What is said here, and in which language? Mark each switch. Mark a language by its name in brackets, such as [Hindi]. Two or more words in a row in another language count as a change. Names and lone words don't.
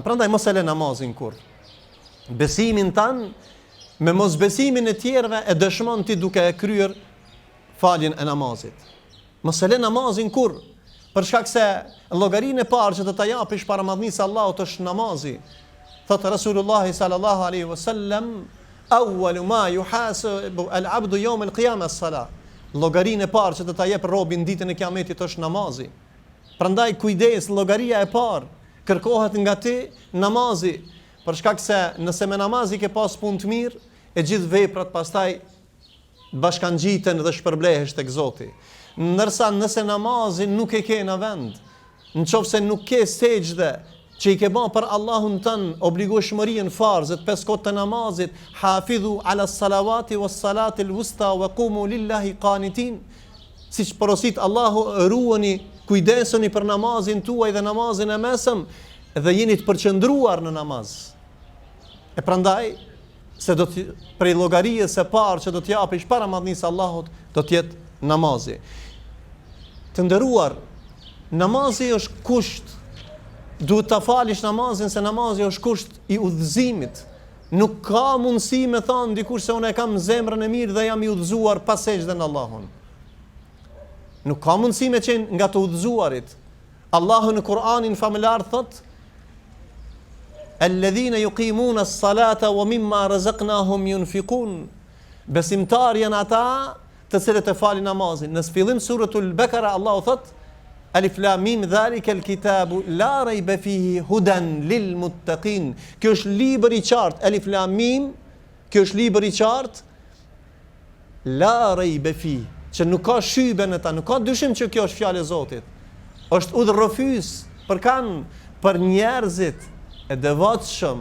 [Albanian] Prandaj mos e le namazin kur. Besimin tanë me mosbesimin e tjerëve e dëshmon ti duke e kryer faljen e namazit. Mos e le namazin kur, për shkak se llogarinë e parë që do ta japish para madhnisë Allahut është namazi. [Arabic] Thotë رسول الله صلى الله عليه وسلم أول ما يحاسب العبد يوم القيامة الصلاة. [Albanian] Llogarinë e parë që do ta jep robin ditën e Kiametit është namazi. Prandaj kujdes, llogaria e parë kërkohet nga ti namazi, për shkak se nëse me namazi ke pas punë të mirë, e gjithë veprat pastaj bashkangjiten dhe shpërblehesh tek Zoti. Ndërsa nëse namazin nuk e ke në vend, nëse nuk ke sejdë që i ke bën për Allahun tënd, obligueshmërinë farzet 5 kohë të namazit, [Arabic] حافظوا على الصلوات والصلاة الوسطى وقوموا لله قانتين. [Albanian] Siç porosit Allahu, ruani, kujdesuni për namazin tuaj dhe namazin e mesëm dhe jeni të përqendruar në namaz. E prandaj se do të prej llogarisë së parë që do të japish para madhnisë Allahut do të jetë namazi. Të nderuar, namazi është kusht. Duhet ta falish namazin, se namazi është kusht i udhëzimit. Nuk ka mundësi me thënë dikush se unë e kam zemrën e mirë dhe jam i udhëzuar pa sejdë në Allahun. Nuk ka mundësi me qenë nga të udhëzuarit. Allahu në Kur'anin familjar thot: [Arabic] "الذين يقيمون الصلاة ومما رزقناهم ينفقون." [Albanian] Besimtar janë ata të cilët e falin namazin. Në fillim suratul Bekara Allahu thot: [Arabic] ألف لام ميم ذلك الكتاب لا ريب فيه هدى للمتقين. [Albanian] Kjo është libër i qartë, [Arabic] ألف لام ميم, [Albanian] kjo është libër i qartë, [Arabic] لا ريب فيه, [Albanian] që nuk ka shybe në ta, nuk ka dyshim që kjo është fjalë e Zotit. Është udhërrofys për kanë, për njerëzit e devotshëm.